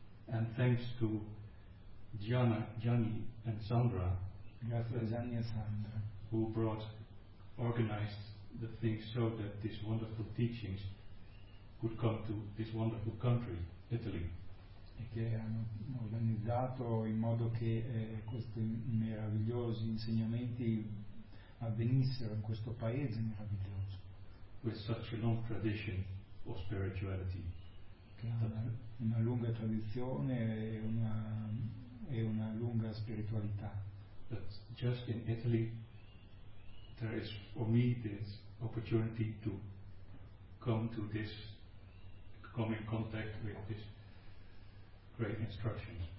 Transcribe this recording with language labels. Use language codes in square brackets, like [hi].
[en] And thanks to Gianni and Sandra. [it] Grazie a Gianni e Sandra. [en] Who brought, organized the things so that these wonderful teachings could come to this wonderful country, Italy. [it] E che hanno organizzato in modo che questi meravigliosi insegnamenti avvenissero in questo paese meraviglioso. [en] With such a long tradition of spirituality. [it] Che ha una lunga tradizione e una lunga spiritualità. [en] But just in Italy there is for me this opportunity to come in contact with this great instruction.